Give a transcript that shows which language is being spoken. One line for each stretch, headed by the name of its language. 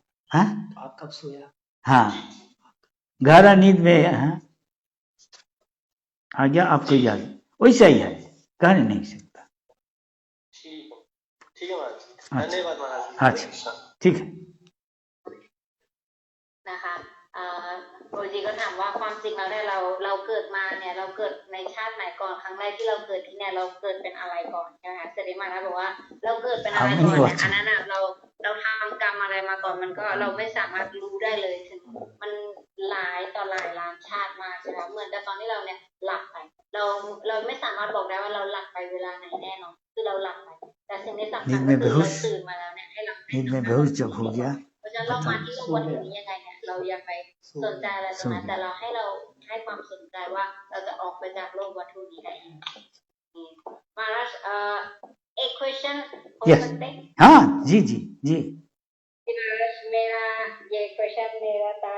Hindi: हाँ आप कब सोया. हाँ गहरा नींद में हाँ आ गया आपको याद, वैसा ही है, कहने नहीं सकता. ठीक है महाराज, धन्यवाद महाराज. अच्छा ठीक है.
Thai: นะคะโอจีก็ถามว่าความจริงแล้วเนี่ยเราเกิดมาเนี่ยเราเกิดในชาติไหนก่อน ครั้งแรกที่เราเกิดที่เนี่ยเราเกิดเป็นอะไรก่อนใช่ไหมคะเสด็จมาแล้วบอกว่าเราเกิดเป็นอะไรก่อนเนี่ยอันนั้นอ่ะเราทำกรรมอะไรมาก่อนมันก็เราไม่สามารถรู้ได้เลยถึงมันหลายต่อหลายล้านชาติมากใช่ไหมเหมือนกับตอนที่เราเนี่ยหลับไปเราไม่สามารถบอกได้ว่าเราหลับไปเวลาไหนแน่นอนคือเราหลับไปแต่สิ่งที่สำคัญก็คือเราตื่นมาแล้วเนี่ยให้เรา
Hindi: नींद में बेहोश जब हो गया
Thai: เพราะฉะนั้นเรามาที่โลกวัตถุนี้ยังไงเนี่ยเราอย่าไปสนใจอะไรตรงนั้นแต่เราให้ความสนใจว่าเราจะออกไปจากโลกวัตถุนี้ได้ยังไง
Hindi: Maharaj, एक क्वेश्चन हो
English: Yes.
Hindi: सकते हैं? हाँ जी जी जी. Maharaj, मेरा ये क्वेश्चन मेरा